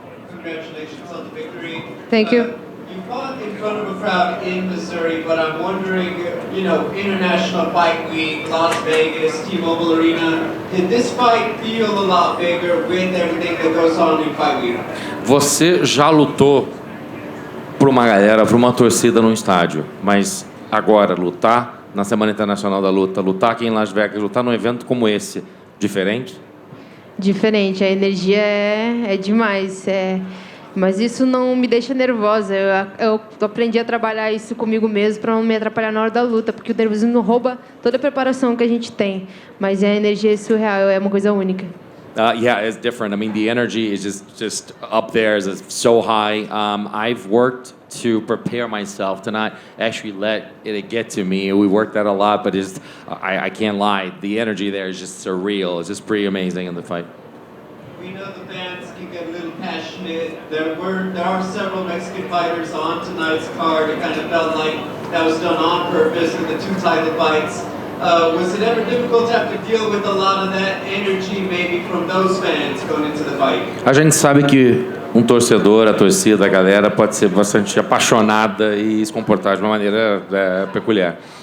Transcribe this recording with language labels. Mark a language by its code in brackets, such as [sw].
[en] Congratulations on the victory. Thank you. You fought in front of a crowd in Missouri, but I'm wondering, International Fight Week, Las Vegas, T-Mobile Arena, did this fight feel a lot bigger with everything that goes on in Fight Week? [pt] Você já lutou para uma galera, para uma torcida no estádio, mas agora lutar na Semana Internacional da Luta, lutar aqui em Las Vegas, lutar num evento como esse, diferente? Diferente, a energia é demais. Mas isso não me deixa nervosa. Eu aprendi a trabalhar isso comigo mesmo para não me atrapalhar na hora da luta, porque o nervosismo rouba toda a preparação que a gente tem. Mas a energia é surreal, é uma coisa única. [en] Yeah, it's different. I mean, the energy is just up there, is so high. I've worked to prepare myself to not actually let it get to me. We worked that a lot, but I can't lie. The energy there is just surreal. It's just pretty amazing in the fight. We know the fans can get a little passionate. There are several Mexican fighters on tonight's card. It kind of felt like that was done on purpose in the two title fights. Was it ever difficult to have to deal with a lot of that energy maybe from those fans going into the fight? [pt] A gente sabe que um torcedor, a torcida, a galera pode ser bastante apaixonada e se comportar de uma maneira peculiar.